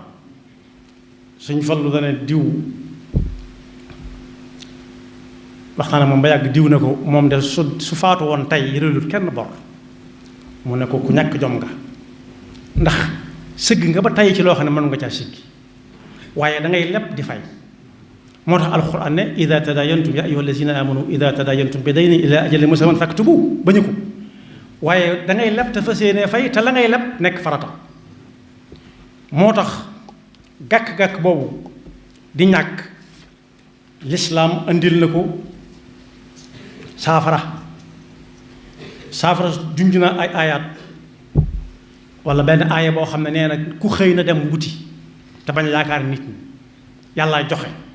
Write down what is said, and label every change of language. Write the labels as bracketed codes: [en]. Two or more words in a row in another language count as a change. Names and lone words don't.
[wo] suñ fallu dana diw waxtaana moom ba yàgg diw ne ko moom de su faatu woon tey yërelut kenn bor mu ne ko ku ñàkk jom nga ndax sëgg nga ba tey ci loo xam ne mën nga caa siggi waaye da ngay leb di fay. moo tax alquran ne [ar] إذا تداينتم يا أيها الذين آمنوا إذا تداينتم بدين إلى أجل مسمى فاكتبوا [wo] bañu ko waaye da ngay leb te fas yéenee fay te la ngay leb nekk farata. moo tax gàkk-gàkk boobu di ñàkk lislaam andil na ko saafara junj na ay aayaat wala benn aaya boo xam ne nee na ku xëy na dem wuti te bañ yaakaar nit ñi yàlla joxe.